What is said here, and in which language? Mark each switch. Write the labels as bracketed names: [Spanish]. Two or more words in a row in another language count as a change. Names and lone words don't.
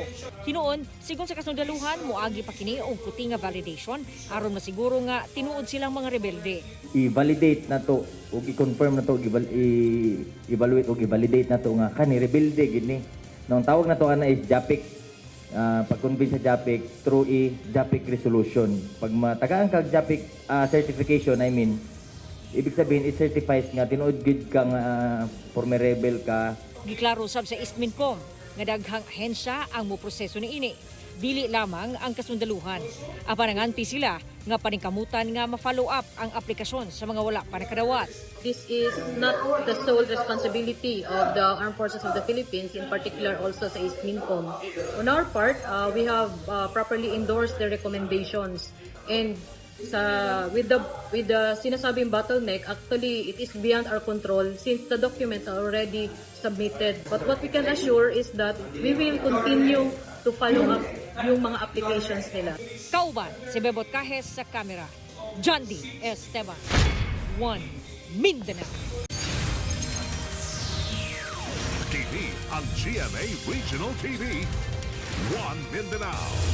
[Cebuano] Hinuon, sigon sa kasundaluhan, moagi pa kini og kuti nga validation aron masiguro nga tinuod silang mga rebelde. I-validate na to ug i-confirm na to, i-evaluate ug i-validate na to nga kani rebelde gini. Nang tawag na to ana is JAPIC. Pag-convince sa JAPIC [English] through JAPIC resolution. [Cebuano] Pag matagaan kag JAPIC certification, [Filipino] ibig sabihin [English] it certifies [Cebuano] nga tinuod gid ka nga former rebel ka, Giklaro sab sa East Mincom nga daghang ahensya ang moproseso niini. Dili lamang ang kasundaluhan. Apan nanganti sila nga paningkamutan nga ma-follow up ang aplikasyon sa mga wala pa nakadawat. [English] This is not the sole responsibility of the Armed Forces of the Philippines, in particular also sa East Mincom. On our part, we have properly endorsed the recommendations, and with the sinasabing bottleneck, actually it is beyond our control since the documents are already submitted. But what we can assure is that we will continue to follow up [Filipino] yung mga applications nila. [Cebuano] Kauban si Bebot Cajes sa kamera. John D. Esteban, One Mindanao. TV ang GMA Regional TV. One Mindanao.